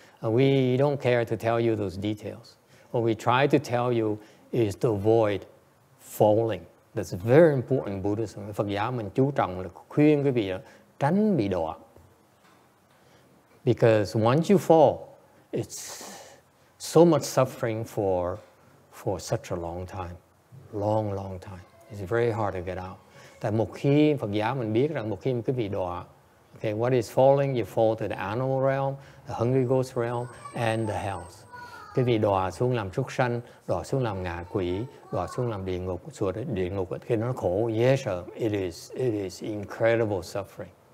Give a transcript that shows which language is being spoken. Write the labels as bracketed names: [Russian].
[English] We don't care to tell you those details. What we try to tell you is to avoid falling. That's very important in Buddhism. [Vietnamese] Phật giáo mình chú trọng là khuyên quý vị tránh bị đọa. [English] Because once you fall, it's so much suffering for such a long time. Long time. It's very hard to get out. [Vietnamese] Tại một khi Phật giáo mình biết rằng một khi quý vị đọa, [English] okay, what is falling? You fall to the animal realm, the Hungry Ghost realm, and the hells. [Vietnamese] Quý vị đọa xuống làm súc sanh, đọa xuống làm ngạ quỷ, đọa xuống làm địa ngục, xuống địa ngục khi nó khổ. [English] Yes, sir, it is incredible suffering.